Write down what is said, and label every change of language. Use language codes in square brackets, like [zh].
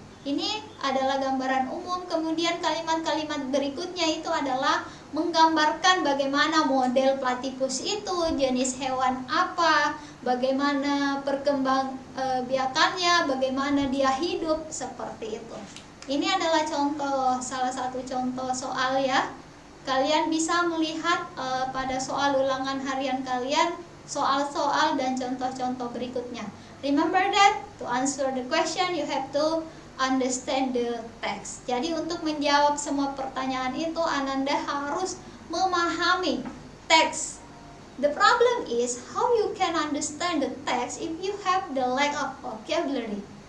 [id] Ini adalah gambaran umum, kemudian kalimat-kalimat berikutnya itu adalah menggambarkan bagaimana model platypus itu, jenis hewan apa, bagaimana biakannya, bagaimana dia hidup, seperti itu. Ini adalah contoh, salah satu contoh soal ya. Kalian bisa melihat pada soal ulangan harian kalian, soal-soal dan contoh-contoh berikutnya. [en] Remember that to answer the question you have to understand the text. [id] Jadi untuk menjawab semua pertanyaan itu Ananda harus memahami teks. [en] The problem is how you can understand the text if you have the lack of vocabulary.